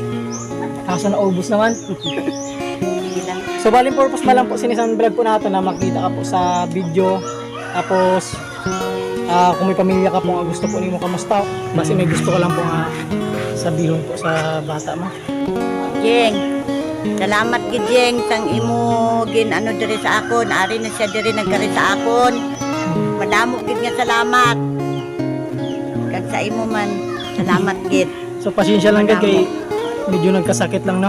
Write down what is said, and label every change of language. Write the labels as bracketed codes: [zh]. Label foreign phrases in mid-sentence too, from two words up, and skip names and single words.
[tl] Kaso naubos naman. So bali purpose na lang po sinisang vlog po natin na makita ka po sa video. Tapos kung may pamilya ka po nga gusto po nimo kamusta, basta may gusto ka lang po nga sabihin po sa bata mo. Jeng, [hil] salamat gid Jeng sang imo gin ano diri sa akon, ari na siya diri nagkari sa akon. Madamo gid nga salamat. Kag sa imo man, salamat gid. So pasensya lang gid kay medyo nagkasakit lang, no?